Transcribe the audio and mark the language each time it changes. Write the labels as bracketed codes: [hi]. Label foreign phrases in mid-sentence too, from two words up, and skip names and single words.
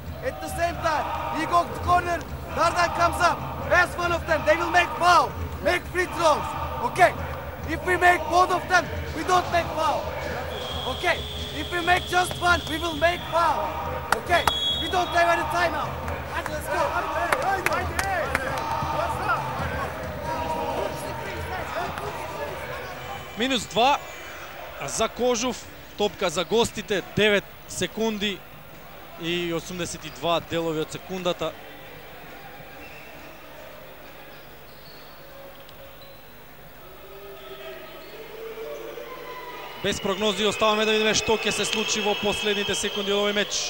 [en] At the same time, he goes to corner. Dardan comes up. Pass one of them. They will make foul. Make free throws. Okay. If we make both of them, we don't make foul. Okay. If we make just one, we will make foul. Okay. We don't have any timeout. Let's go. [mk] Минус 2 за Кожув, топка за гостите, 9 секунди и 82 делови од секундата. Без прогнози оставаме да видиме што ќе се случи во последните секунди од овој меч.